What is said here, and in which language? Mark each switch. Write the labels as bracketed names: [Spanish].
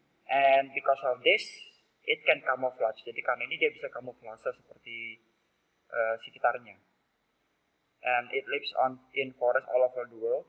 [English] And because of this, it can camouflage. [Indonesian] Jadi karena ini dia bisa kamuflase seperti sekitarnya. [English] And it lives in forest all over the world.